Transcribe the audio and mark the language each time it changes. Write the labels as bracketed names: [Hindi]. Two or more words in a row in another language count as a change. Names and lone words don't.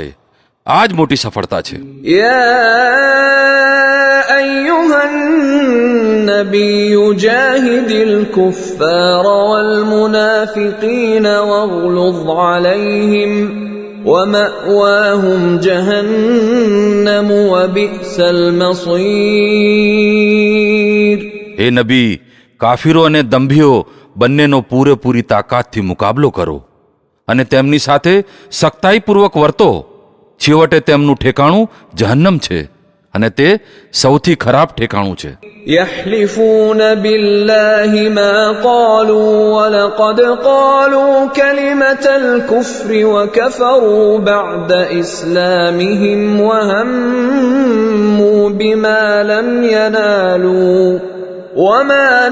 [Gujarati] આ જ મોટી સફળતા છે. [Arabic] يا أيها النبي جاهد الكفار والمنافقين واغلظ عليهم ومأواهم جهنم وبئس المصير. [Gujarati] હે નબી, કાફીરો અને દંભીઓ બંનેનો પૂરેપૂરી તાકાતથી મુકાબલો કરો અને તેમની સાથે સખ્તાઈપૂર્વક વર્તો. છેવટે તેમનું ઠેકાણું જહન્નમ છે અને તે સૌથી ખરાબ ઠેકાણું છે. [Arabic] يحلفون بالله ما قالوا ولقد قالوا كلمة الكفر وكفروا بعد إسلامهم وهموا بما لم ينالوا وما